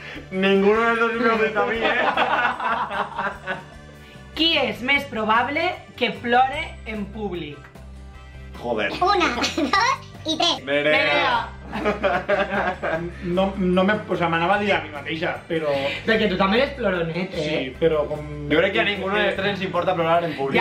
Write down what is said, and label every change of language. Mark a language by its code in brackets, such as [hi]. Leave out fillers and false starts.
[es] Ninguno de los dos me gusta a mí, [ca] Qui és més probable que plore en públic? [es] Joder. [ca] 1, 2 i 3. Nerea! [es] No me... O sea, [ca] m'anava a dir a mi mateixa, però... Perquè tu també eres ploronet, Sí, però com... Jo crec que a [es] ninguno de los tres [ca] ens importa plorar en públic.